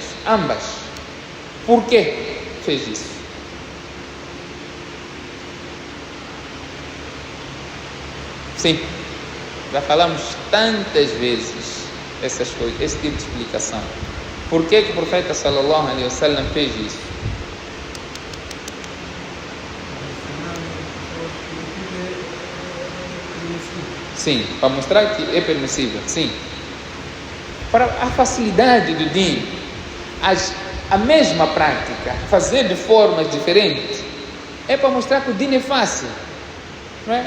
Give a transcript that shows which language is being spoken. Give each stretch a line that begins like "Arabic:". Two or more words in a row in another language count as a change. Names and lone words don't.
Portuguese: Ambas. Por que fez isso? Sim, já falamos tantas vezes essas coisas, esse tipo de explicação. Por que o profeta
Arabic: صلى الله عليه وسلم
Portuguese: fez isso? Sim, para mostrar que é permissível, sim. Para a facilidade do din, a mesma prática, fazer de formas diferentes, é para mostrar que o din é fácil, não é?